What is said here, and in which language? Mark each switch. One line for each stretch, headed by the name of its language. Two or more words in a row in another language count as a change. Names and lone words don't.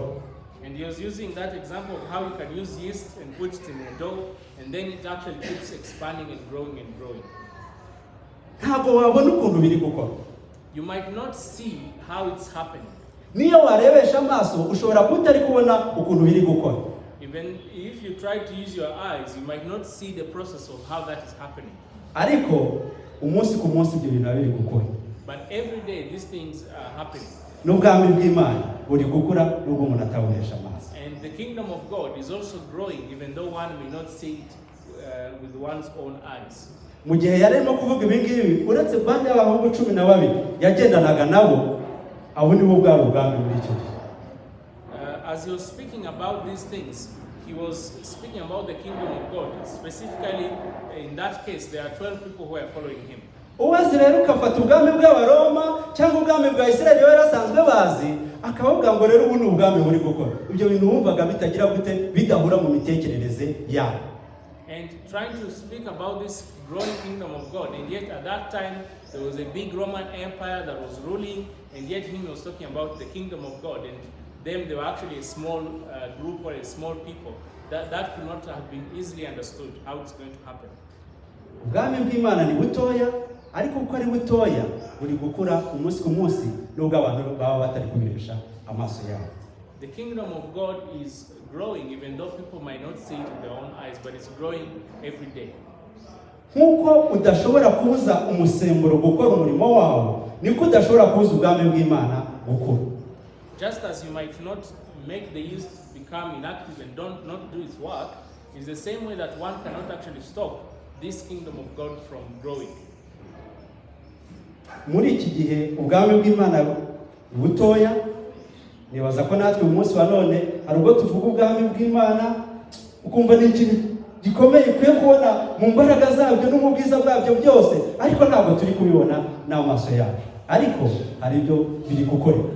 English: And he was using that example of how you can use yeast and put it in a dough, and then it actually keeps expanding and growing and growing.
Kinyarwanda: Ntabwo wabona ukuntu biri gukora.
English: You might not see how it's happening.
Kinyarwanda: Niyo warebesha amaso ushobora kutari kubona ukuntu biri gukora.
English: Even if you try to use your eyes, you might not see the process of how that is happening.
Kinyarwanda: Ariko umunsi ku munsi ibyo bintu biri gukora.
English: But every day these things are happening.
Kinyarwanda: N'ubwami bw'Imana buri gukura n'ubwo umuntu atabonesha amaso.
English: And the kingdom of God is also growing, even though one may not see it with one's own eyes.
Kinyarwanda: Mu gihe yarimo kuvuga ibi ngibi uretse bande y'abahungu 12 yagendanaga nabo abo nibo bwari ubwami muri icyo gihe.
English: As he was speaking about these things, he was speaking about the kingdom of God. Specifically, in that case, there are 12 people who are following him.
Kinyarwanda: Uwazi rero ukafata ubwami bw'Abaroma cyangwa ubwami bwa Isirayeli yarasanzwe bazi akavuga ngo rero ubu ni ubwami buri gukora. Ibyo bintu wumvaga bitagira gute bidahura mu mitekerereze yabo.
English: And trying to speak about this growing kingdom of God, and yet at that time there was a big Roman Empire that was ruling, and yet he was talking about the kingdom of God, and them they were actually a small group or a small people. That could not have been easily understood how it's going to happen.
Kinyarwanda: Ubwami bw'Imana ni butoya ariko uko ari butoya buri gukura umunsi ku munsi nubwo abantu baba batari kubiresha amaso yabo.
English: The kingdom of God is growing even though people might not see it with their own eyes, but it's growing every day.
Kinyarwanda: Nkuko udashobora kubuza umusemburo gukora umurimo wawo, niko udashobora kubuza ubwami bw'Imana gukura.
English: Just as you might not make the yeast become inactive and not do its work, is the same way that one cannot actually stop this kingdom of God from growing.
Kinyarwanda: Muri iki gihe ubwami bw'Imana butoya, nibaza ko natwe umunsi wa none hari ubwo tuvuga ubwami bw'Imana ukumva ni ikintu gikomeye kwiye kubona mu mbaraga zabyo no mu bwiza bwabyo byose, ariko ntabwo turi kubibona n'amaso yacu, ariko hari ibyo biri gukorera.